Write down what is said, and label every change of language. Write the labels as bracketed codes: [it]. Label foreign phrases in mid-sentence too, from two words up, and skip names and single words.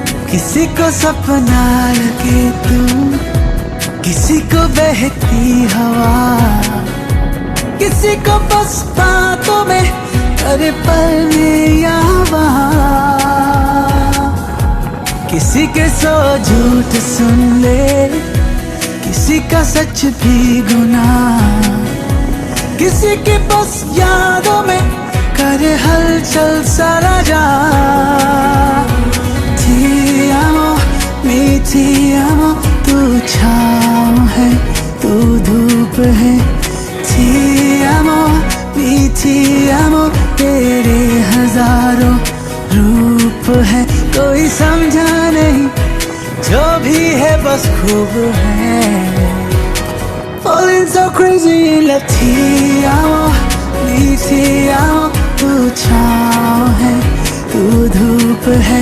[hi] किसी को सपना लगे तू, किसी को बहती हवा, किसी को बस बातों में अरे पल में या वहाँ। किसी के सौ झूठ सुन ले, किसी का सच भी गुनाह, किसी के बस यादों में करे हलचल सारा जहां। [it] Ti amo, ti amo, [hi] तू छाँव है, तू धूप है। [it] Ti amo, ti amo, [hi] तेरे हजारों रूप है। कोई समझा नहीं, जो भी है बस खूब है। [en] Falling so crazy in love। [it] Ti amo, ti amo, [hi] तू छाँव है, तू धूप है।